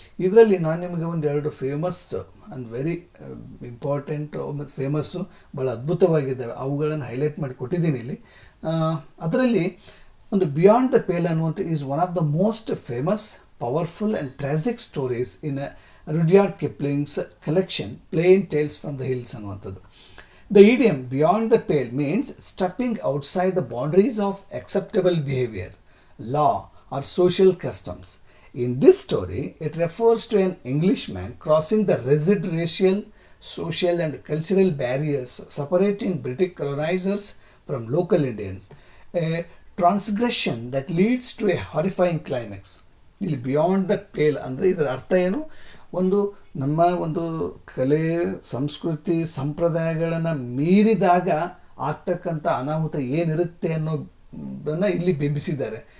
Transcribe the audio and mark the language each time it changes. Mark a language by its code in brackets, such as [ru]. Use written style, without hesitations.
[kn] ಇದರಲ್ಲಿ ನಾನು ನಿಮಗೆ ಒಂದೆರಡು ಫೇಮಸ್ ಆ್ಯಂಡ್ ವೆರಿ ಇಂಪಾರ್ಟೆಂಟ್ ಮತ್ತು ಫೇಮಸ್ಸು ಭಾಳ ಅದ್ಭುತವಾಗಿದ್ದಾವೆ, ಅವುಗಳನ್ನು ಹೈಲೈಟ್ ಮಾಡಿ ಕೊಟ್ಟಿದ್ದೀನಿ ಇಲ್ಲಿ. ಅದರಲ್ಲಿ ಒಂದು [en] beyond the pale [kn] ಅನ್ನುವಂಥ [en] is one of the most famous, powerful and tragic stories in Rudyard Kipling's collection Plain Tales from the Hills [kn] ಅನ್ನುವಂಥದ್ದು. [en] The idiom beyond the pale means stepping outside the boundaries of acceptable behavior, law or social customs. In this story, it refers to an Englishman crossing the rigid racial, social and cultural barriers separating British colonizers from local Indians, a transgression that leads to a horrifying climax. [kn] ಇಲ್ಲಿ beyond the pale ಅಂದರೆ ಇದರ ಅರ್ಥ ಏನು, ಒಂದು ನಮ್ಮ ಒಂದು ಕಲೆ ಸಂಸ್ಕೃತಿ ಸಂಪ್ರದಾಯಗಳನ್ನು ಮೀರಿದಾಗ ಆಗ್ತಕ್ಕಂಥ ಅನಾಹುತ ಏನಿರುತ್ತೆ ಅನ್ನೋದನ್ನು ಇಲ್ಲಿ ಬಿಂಬಿಸಿದ್ದಾರೆ.